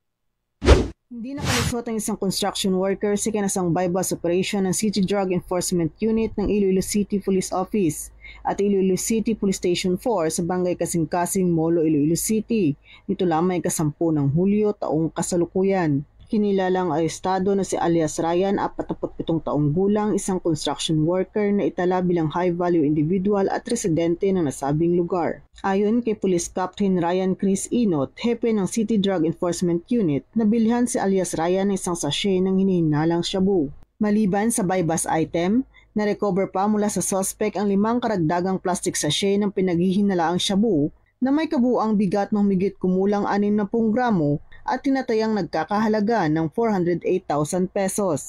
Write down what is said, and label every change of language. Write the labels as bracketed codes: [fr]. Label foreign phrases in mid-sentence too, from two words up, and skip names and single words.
[tl] Hindi nakalusot ang isang [en] construction worker [tl] sa kinasang [en] bypass operation [tl] ng City Drug Enforcement Unit ng Iloilo City Police Office at Iloilo City Police Station 4 sa Barangay Kasing-Kasing, Molo, Iloilo City. Nito lamang ay 10 ng Hulyo taong kasalukuyan. Kinilalang arestado na si alias Ryan, 47 taong gulang, isang [en] construction worker [tl] na itala bilang [en] high-value individual [tl] at residente ng nasabing lugar. Ayon kay Police Captain Ryan Chris Inot, hepe ng City Drug Enforcement Unit, nabilhan si alias Ryan ng isang sachet ng hinihinalang shabu. Maliban sa [en] bypass item, [tl] na-recover pa mula sa suspect ang 5 karagdagang [en] plastic sachet [tl] ng pinaghihinalaang shabu na may kabuang bigat ng humigit kumulang 60 gramo at tinatayang nagkakahalaga ng 408,000 pesos.